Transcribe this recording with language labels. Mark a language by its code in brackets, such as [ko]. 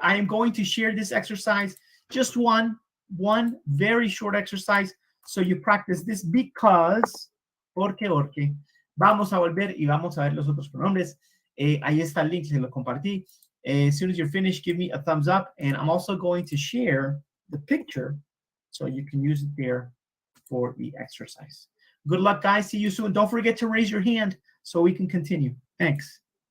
[en] I am going to share this exercise, just one very short exercise, so you practice this because, porque. [es] Vamos a volver y vamos a ver los otros pronombres. Ahí está el link, se lo compartí. [en] As soon as you're finished, give me a thumbs up, and I'm also going to share the picture so you can use it there for the exercise. Good luck, guys. See you soon. Don't forget to raise your hand so we can continue. Thanks.